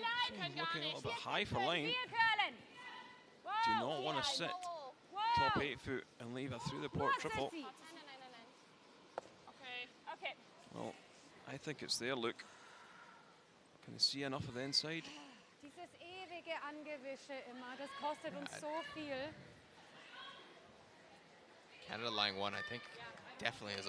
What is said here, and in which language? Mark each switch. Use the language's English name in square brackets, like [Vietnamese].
[English] She's looking a little bit high for line. [German] Viel curlen. [English] Do not want to sit top 8 foot and leave a through the port triple. [German] Nein, nein, nein, nein. [English] Okay. Okay. Well, I think it's their look. Can they see enough of the inside? [German] Dieses ewige Angewische immer, das kostet uns so viel. [English] Canada line 1, I think, definitely has a